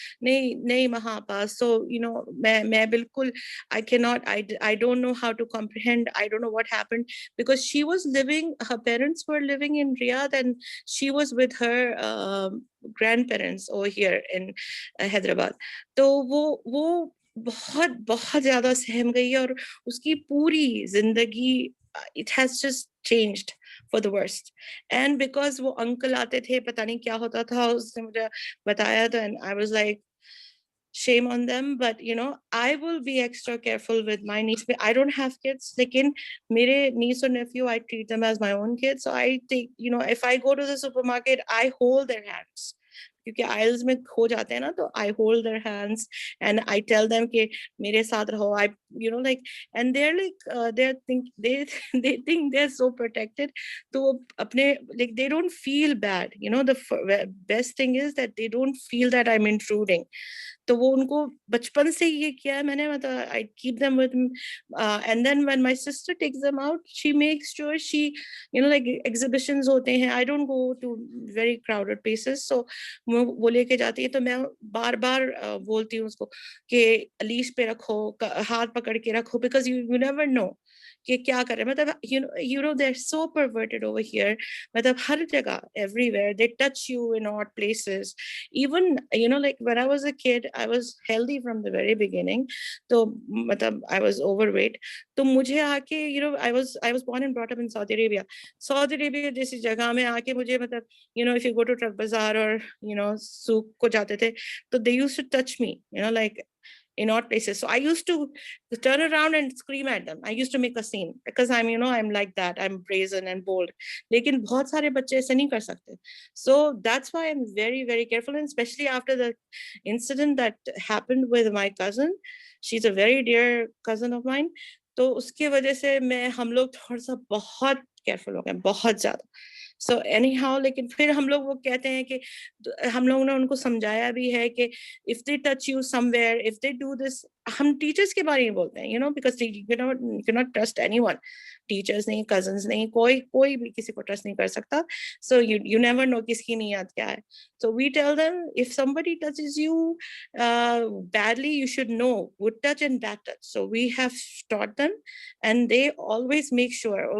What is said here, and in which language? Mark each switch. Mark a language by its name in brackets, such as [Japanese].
[Urdu] nahi maha pa. [English] So you know, [Urdu] main bilkul [English] I don't know how to comprehend. I don't know what happened, because her parents were living in Riyadh, and she was with her grandparents over here in Hyderabad. [Urdu] تو وہ بہت زیادہ سہم گئی ہے, اور اس کی پوری زندگی [English] it has just changed for the worst. And because [Urdu] وہ انکل آتے تھے, پتہ نہیں کیا ہوتا تھا, اس نے مجھے بتایا تھا, [English] and I was like, shame on them. But you know, I will be extra careful with my niece. I don't have kids, [Urdu] lekin mere [English] niece or nephew, I treat them as my own kids. So I take, you know, if I go to the supermarket, I hold their hands, [Urdu] کیونکہ oils میں کھو جاتے ہیں نا, تو [English] I hold their hands and I tell them [Urdu] کہ میرے ساتھ رہو. [English] I, you know, like, and they're like, they think they're so protected. [Urdu] تو اپنے, [English] like, they don't feel bad, you know. The best thing is that they don't feel that I'm intruding. [Urdu] تو وہ ان کو بچپن سے یہ کیا ہے میں نے, مطلب [English] I keep them with me, and then when my sister takes them out, she makes sure she, you know, like exhibitions [Urdu] ہوتے ہیں, [English] I don't go to very crowded places, so [Urdu] وہ لے کے جاتی ہے, تو میں بار بار بولتی ہوں اس کو کہ لیش پہ رکھو, ہاتھ پکڑ کے رکھو, [English] because you never know [Urdu] کہ کیا کر رہے ہیں. [English] مطلب you know they're so perverted over here, [Urdu] مطلب ہر جگہ, [English] everywhere they touch you in odd places. Even, you know, like when I was a kid, I was healthy from the very beginning, تو مطلب I was overweight, [Urdu] تو مجھے آ کے, [English] you know, I was born and brought up in Saudi Arabia [Urdu] جیسی جگہ میں آ کے مجھے, [English] مطلب, you know, if you go to Truck Bazaar or, you know, [Urdu] سوق کو جاتے تھے, تو [English] they used to touch me, you know, like in odd places. So I used to turn around and scream at them. I used to make a scene because I'm, you know, I'm like that. I'm brazen and bold. [Urdu] لیکن بہت سارے بچے ایسے نہیں کر سکتے. [English] So that's why I'm very, very careful, and especially after the incident that happened with my cousin. She's a very dear cousin of mine. [Urdu] تو اس کی وجہ سے ہم لوگ تھوڑا سا بہت کیئرفل ہو گئے, بہت زیادہ. سو اینی ہاؤ, لیکن پھر ہم لوگ وہ کہتے ہیں کہ ہم لوگوں نے ان کو سمجھایا بھی ہے کہ [English] if they touch you somewhere, if they do this, [Urdu] ہم ٹیچرس کے بارے میں بولتے ہیں, [English] you know, because you cannot trust anyone. [Urdu] Teachers نہیں, کزنس نہیں, کوئی بھی کسی کو ٹرسٹ نہیں کر سکتا. [English] So you never know [Urdu] کس کی نیت کیا ہے. [English] So we tell them if somebody touches you badly, you should know good touch and bad touch. So we have taught them, and they always make sure.